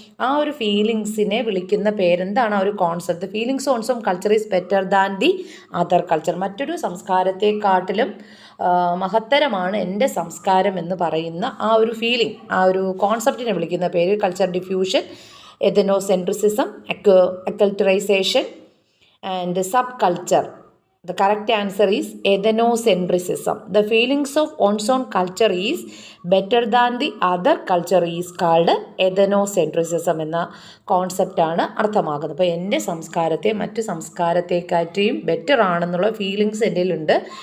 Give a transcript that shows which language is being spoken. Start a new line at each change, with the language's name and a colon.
Malayalam: ആ ഒരു ഫീലിങ്സിനെ വിളിക്കുന്ന പേരെന്താണ്? ആ ഒരു concept
English: Feelings one's own culture is better than the other culture.
Malayalam: മറ്റൊരു സംസ്കാരത്തെക്കാട്ടിലും മഹത്തരമാണ് എൻ്റെ സംസ്കാരം എന്ന് പറയുന്ന ആ ഒരു ഫീലിംഗ്, ആ ഒരു കോൺസെപ്റ്റിനെ വിളിക്കുന്ന പേര് culture diffusion, എഥനോസെൻട്രിസിസം, അക്കൾച്ചറൈസേഷൻ and sub culture.
English: The correct answer is ethnocentrism. The feelings of one's own culture is better than the other culture is called ethnocentrism
Malayalam: എന്ന കോൺസെപ്റ്റാണ് അർത്ഥമാക്കുന്നത്. അപ്പോൾ എൻ്റെ സംസ്കാരത്തെ മറ്റു സംസ്കാരത്തെക്കാറ്റിയും ബെറ്റർ ആണെന്നുള്ള ഫീലിങ്സ് എൻ്റെ ഉണ്ട്.